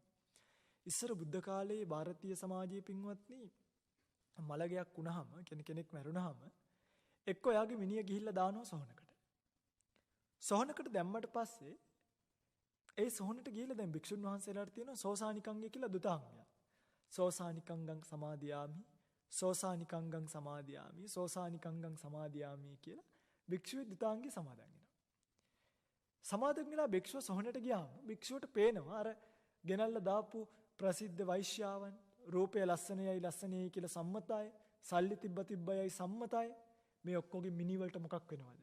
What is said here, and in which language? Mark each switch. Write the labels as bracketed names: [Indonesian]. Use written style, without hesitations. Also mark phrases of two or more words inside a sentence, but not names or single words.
[Sinhala] ඉස්සර බුද්ධ කාලයේ ಭಾರತೀಯ සමාජයේ පින්වත්නි මලගයක් වුණාම කෙනෙක් මැරුණාම එක්ක එයාගේ මිනිහ ගිහිල්ලා දානවා සොහනකට. සොහනකට දැම්මට පස්සේ ඒ සොහනට ගිහිල්ලා දැන් භික්ෂුන් වහන්සේලාට තියෙනවා සෝසානිකංගය කියලා දුතාංගය. [Pali] සෝසානිකංගං සමාදියාමි සෝසානිකංගං සමාදියාමි සෝසානිකංගං සමාදියාමි [Sinhala] කියලා භික්ෂුවේ දුතාංගය සමාදන් වෙනවා. සමාදන් වෙලා භික්ෂුව සොහනට ගියාම භික්ෂුවට පේනවා අර ගෙනල්ලා දාපු ප්‍රසිද්ධ වෛශ්‍යාවන් රූපය ලස්සනයයි කියලා සම්මතයි සල්ලි තිබ්බයයි සම්මතයි මේ ඔක්කොගේ මිනි වලට මොකක් වෙනවද?